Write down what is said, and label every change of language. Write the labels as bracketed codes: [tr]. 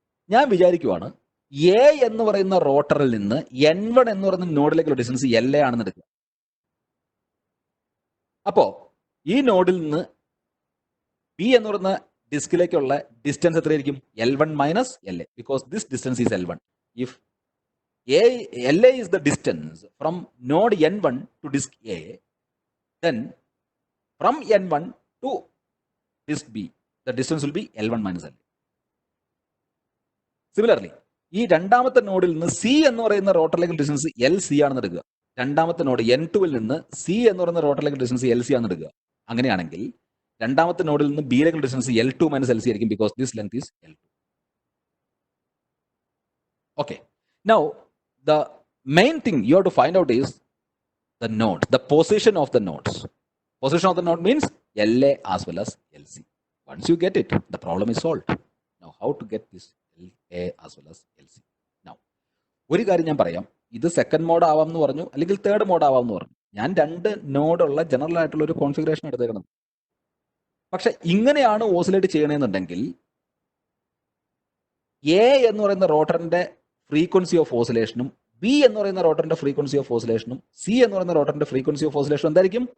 [ml] ഞാൻ വിചാരിക്കുവാണ് എ എന്ന് പറയുന്ന റോട്ടറിൽ നിന്ന് N1 എന്ന് പറയുന്ന നോഡിലേക്കുള്ള ഡിസ്റ്റൻസ് LA ആണെന്ന് എടുക്കുക. അപ്പോ ഈ നോഡിൽ നിന്ന് ബി എന്ന് പറയുന്ന ഡിസ്കിലേക്കുള്ള ഡിസ്റ്റൻസ് എത്രയായിരിക്കും? [en] L1 minus LA, because this distance is L1. If LA is the distance from node N1 to disk A, then from N1 to disk B, the distance will be L1 minus LA. [ml] Similarly, ഈ രണ്ടാമത്തെ നോഡിൽ നിന്ന് C എന്ന് പറയുന്ന റോട്ടറിലേക്ക് distance LC ആണെന്ന് എടുക്കുക. രണ്ടാമത്തെ node N2 നിന്ന് സി എന്ന് പറയുന്ന റോട്ടറിലേക്ക് ഡിസ്റ്റൻസ് LC ആണെന്ന് എടുക്കുക. അങ്ങനെയാണെങ്കിൽ രണ്ടാമത്തെ നോഡിൽ നിന്ന് ബിയിലേക്ക് ഡിസ്റ്റൻസ് L2 മൈനസ് LC ആയിരിക്കും, [en] Because this length is L2. Okay, now the main thing you have to find out is the node, the position of the nodes. Position of the node means LA as well as LC. Once you get it, the problem is solved. Now how to get this LA as well as LC? [ml] Now ഒരു കാര്യം ഞാൻ പറയാം, ഇത് second mode ആവാം എന്ന് പറഞ്ഞു, അല്ലെങ്കിൽ third mode ആവാം എന്ന് പറഞ്ഞു. ഞാൻ 2 നോഡുള്ള ജനറൽ ആയിട്ടുള്ള ഒരു കോൺഫിഗറേഷൻ എടുത്തേക്കണം. പക്ഷെ ഇങ്ങനെയാണ് ഓസിലേറ്റ് ചെയ്യണമെന്നുണ്ടെങ്കിൽ എ എന്ന് പറയുന്ന റോട്ടറിന്റെ ഫ്രീക്വൻസി ഓഫ് ഓസിലേഷനും ബി എന്ന് പറയുന്ന റോട്ടറിന്റെ ഫ്രീക്വൻസി ഓഫ് ഓസിലേഷനും സി എന്ന് പറയുന്ന റോട്ടറിന്റെ ഫ്രീക്വൻസി ഓഫ് ഓസിലേഷൻ എന്തായിരിക്കും?